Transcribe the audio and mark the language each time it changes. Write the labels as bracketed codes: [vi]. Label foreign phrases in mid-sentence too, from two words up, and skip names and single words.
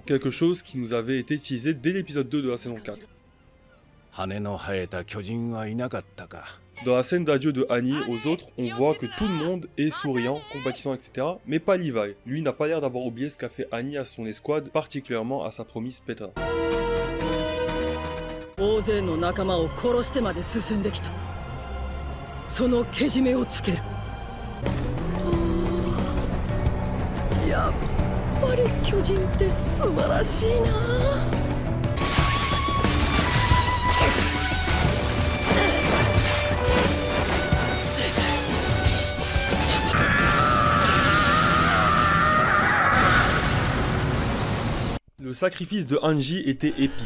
[fr] Quelque chose qui nous avait été teasé dès l'épisode 2 de la saison 4. Dans la scène d'adieu de Annie aux autres, on voit que tout le monde est souriant, compatissant, etc. Mais pas Levi. Lui n'a pas l'air d'avoir oublié ce qu'a fait Annie à son escouade, particulièrement à sa promise Petra. [ja] 大勢の仲間を殺してまで進んできた。そのけじめをつける。やっぱり巨人って素晴らしいな。 [fr] Le sacrifice de Angie était épique.